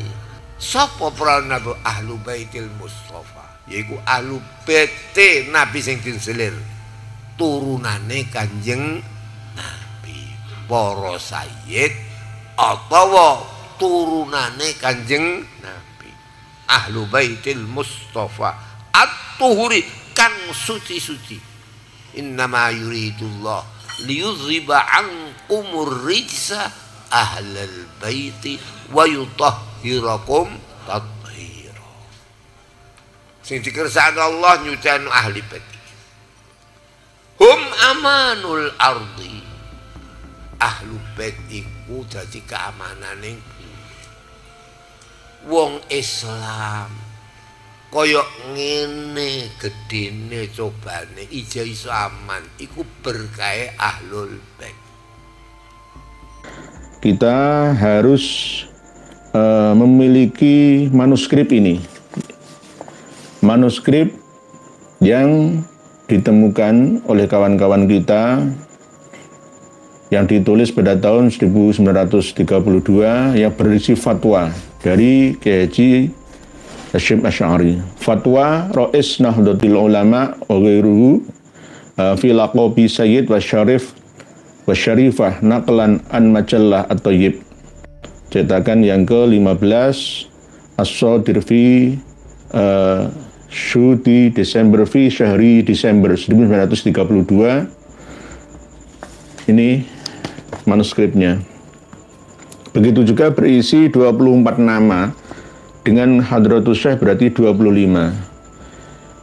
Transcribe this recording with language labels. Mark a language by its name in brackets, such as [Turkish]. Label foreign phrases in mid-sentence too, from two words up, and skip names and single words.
[Javanese] Sapa praune Nabi [Arabic] أهل بيت المصطفى, [Javanese] yaiku [Arabic] أهل بيت [Javanese] Nabi sing diselir turunane Kanjeng Nabi, para sayyid atawa turunane Kanjeng Nabi. [Arabic] أهل بيت المصطفى الطهر [Javanese] kang suci-suci. [Arabic] إنما يريد الله ليذهب عنكم الرجس أهل البيت ويطهركم تطهيرا. [Javanese] Sing dikersakno Allah nyucikno ahli bait. [Arabic] هم أمان الأرض. أهل بيت [Javanese] iku dadi keamanane wong Islam. Kaya ngene gedene cobane ijo iso aman iku berkahe [Arabic] أهل البيت. [Indonesian] Kita harus memiliki manuskrip ini. Manuskrip yang ditemukan oleh kawan-kawan kita yang ditulis pada tahun 1932 yang berisi fatwa dari Kiai Haji Hasyim Asy'ari. [Arabic] Fatwa Rais Nahdlatul Ulama وغيره في لقب Sayyid wa Syarif wa Syarifah نقلا عن مجلة at-Thayyib. [Indonesian] Cetakan yang ke-15 As-Sadir fi Syudi Desember [Arabic] في شهر [Indonesian] Desember 1932. Ini manuskripnya. Begitu juga berisi 24 nama dengan Hadratus Syekh berarti 25.